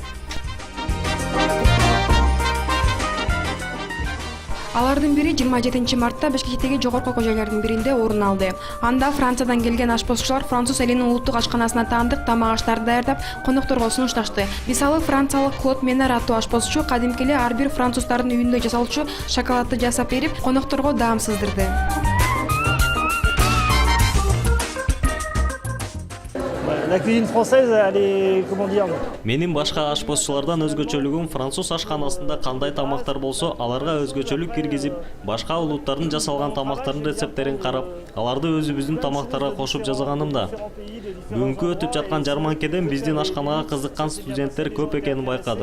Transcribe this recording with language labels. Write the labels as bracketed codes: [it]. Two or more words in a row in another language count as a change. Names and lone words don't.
[ky] Алардын бири 27 мартта Бишкектеги жогорку окуу жайлардын биринде орун алды. Анда Франциядан келген ашпозчулар француз элинин улуттук ашканасына таандык тамак аштарды даярдап, конокторго сунушташты. Мисалы, франциялык Клод Менар аттуу ашпозчу кадимки эле ар бир француздардын үйүндө жасалчу шоколадты жасап берип, конокторго даам сыздырды. [fr] La cuisine française, elle est, comment dire? [ky] Менин башка ашпозчулардан өзгөчөлүгүм француз ашканасында кандай тамактар болсо, аларга өзгөчөлүк киргизип, башка улуттардын жасалган тамактардын рецепттерин карап, аларды өзүбүздүн тамактарга кошуп жасаганымда. Бүгүнкү өтүп жаткан жарманкеден биздин ашканага кызыккан студенттер көп экенин байкадым.